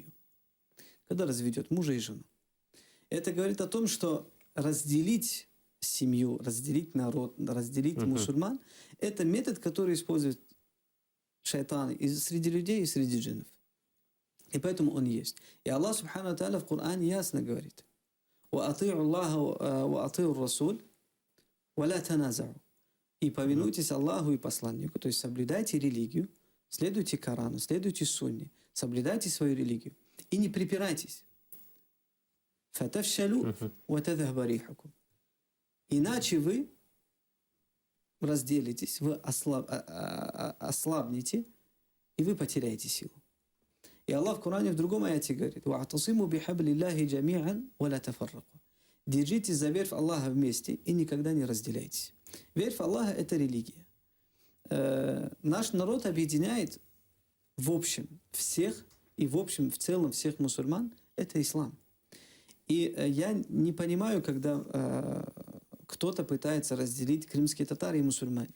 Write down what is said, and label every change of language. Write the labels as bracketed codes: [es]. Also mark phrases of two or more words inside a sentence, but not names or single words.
[ru] Когда разведет мужа и жену. Это говорит о том, что разделить семью, разделить народ, разделить мусульман, это метод, который использует шайтан и среди людей, и среди джиннов. И поэтому он есть. И Аллах [ar] سبحانه وتعالى [ru] в Коране ясно говорит: [ar] «وأطيعوا الله وأطيعوا الرسول ولا تنازعوا». [ru] И повинуйтесь Аллаху и посланнику, то есть соблюдайте религию, следуйте Корану, следуйте Сунне, соблюдайте свою религию и не припирайтесь. [ar] «فتفشلوا وتذهب ريحكم». [ru] Иначе вы разделитесь, вы ослабнете, и вы потеряете силу. И Аллах в Коране в другом аяте говорит: [ar] «واعتصموا بحبل الله جميعا ولا تفرقوا». [ru] Держитесь за верфь Аллаха вместе и никогда не разделяйтесь. Верфь Аллаха – это религия. Наш народ объединяет в общем всех, и в общем, в целом всех мусульман – это ислам. И я не понимаю, когда кто-то пытается разделить крымские татары и мусульмане.